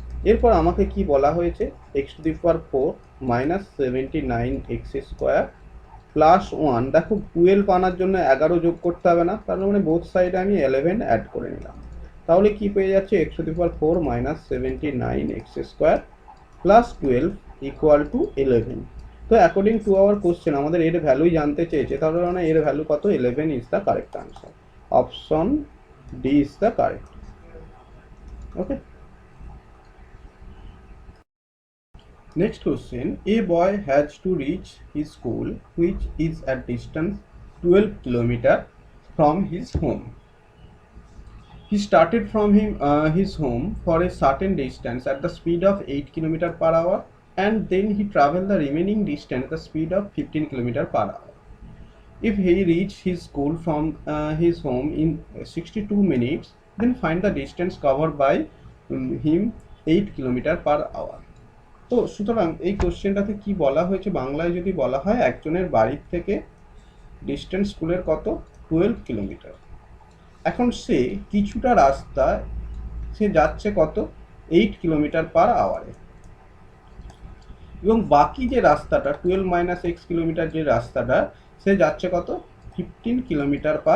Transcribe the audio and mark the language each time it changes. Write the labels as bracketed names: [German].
[Bangla] এরপর আমাকে কি বলা হয়েছে, x⁴ মাইনাস 79x² প্লাস 1, দেখো 12 আনার জন্য 11 যোগ করতে হবে না, তার মানে বোথ সাইডে আমি 11 অ্যাড করে নিলাম। তাহলে কি পেয়ে যাচ্ছে x⁴ minus 79x² plus 12 equal to 11। তো [English] according to our question [Bangla] আমাদের এর ভ্যালুই জানতে চেয়েছে, তাহলে মানে এর ভ্যালু কত, 11 [English] Is the correct answer. Option D is the correct. Okay, next question, a boy has to reach his school which is at distance 12 km from his home. He started from his home for a certain distance at the speed of 8 km/h and then he traveled the remaining distance at the speed of 15 km/h. If he reached his school from his home in 62 minutes, then find the distance covered by him 8 km/h. [Bangla] তো সুতরাং এই কোশ্চেনটাতে কি বলা হয়েছে, বাংলায় যদি বলা হয় একজনের বাড়ির থেকে ডিস্টেন্স স্কুলের কত 12 কিলোমিটার। এখন সে কিছুটা রাস্তা সে যাচ্ছে কত 8 km/h, এবং বাকি যে রাস্তাটা 12 মাইনাস x কিলোমিটার যে রাস্তাটা সে যাচ্ছে কত 15 km/h।